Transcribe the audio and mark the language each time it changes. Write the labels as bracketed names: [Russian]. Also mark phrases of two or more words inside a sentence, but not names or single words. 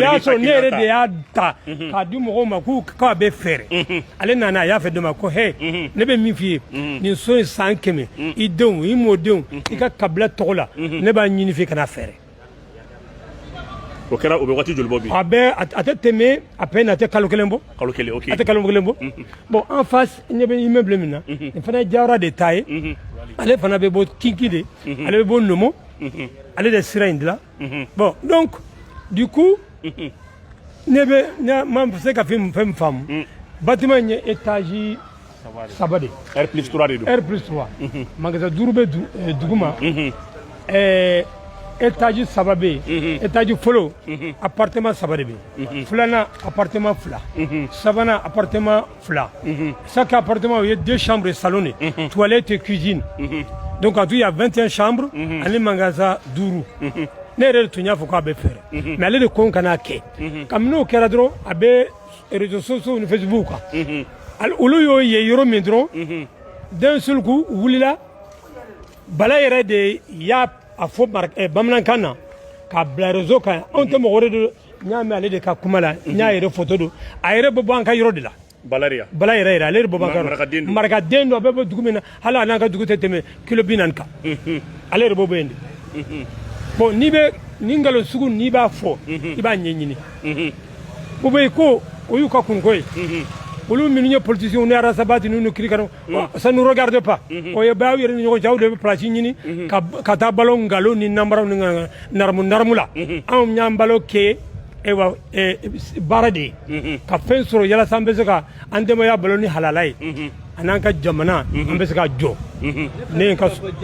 [Bambara] y'a sɔrɔ ne yɛrɛ de y'a ta k'a di mɔgɔw ma k'a bɛ fɛɛrɛ ale nana a y'a fɛ dɔ ma ko hɛ ne bɛ min f'i ye nin so in san 100 i denw i mɔdenw i ka kabila tɔgɔ la ne b'a ɲini f'i ka n'a fɛɛrɛ o kɛra o bɛ waati joli bɔ bi a bɛ a tɛ tɛmɛ [French] à peine [Bambara] a tɛ kalo 1 bɔ kalo 1 ok a tɛ kalo 1 bɔ [French] bon en face [Bambara] ɲɛ bɛ immeuble min na nin fana ye Jawara de ta ye ale fana bɛ bɔ Kinki de ale bɛ bɔ Nomo ale de sira in dilan [French] bon donc du coup [Bambara] ne ma se ka fɛn min faamu bâtiment in ye étage 3 de R+3 de don R+3 magasin 5 bɛ duguma étage 3 bɛ yen étage fɔlɔ appartement 3 de bɛ yen filanan appartement 2 sabanan appartement 2 chaque appartement o ye [French] 2 chambres et salon de toilette et cuisine donc en tout il y a 21 chambres [Bambara] ani magasin 5 ne yɛrɛ de tun y'a fɔ k'a bɛ fɛɛrɛ mais ale de ko n kana kɛ kabini n'o kɛra dɔrɔn a bɛ [French] réseaux sociaux [Bambara] ni Facebook kan olu y'o ye yɔrɔ min dɔrɔn [French] d'un seul coup [Bambara] u wulila Bala yɛrɛ de y'a fɔ bamanankan na k'a bila réseau kan anw tɛ mɔgɔ wɛrɛ don n y'a mɛn ale de ka kuma la n y'a yɛrɛ photo don a yɛrɛ bɛ bɔ an ka yɔrɔ de la Bala yɛrɛ ale de bɔ b'an ka yɔrɔ marakaden dɔ a bɛ bɔ dugu min na hali a n'an ka dugu tɛ tɛmɛ kilo 40 kan ale de bɔ yen de bon n'i bɛ nin nkalon sugu n'i b'a fɔ i b'a ɲɛɲini o bɛ yen ko o y'u ka kunko ye olu minnu ye politiciens ni Arasabati ni Kirikara [French] ça nous regarde pas [Bambara] o ye baaw yɛrɛ ni ɲɔgɔn cɛ aw de bɛ place ɲini ka taa balo nkalon ni namaraw ni naramu la anw y'an balo kɛ baara de ye ka fɛn sɔrɔ yalasa an bɛ se ka an denbaya balo ni halala ye a n'an ka jamana an bɛ se ka jɔ ne ye ka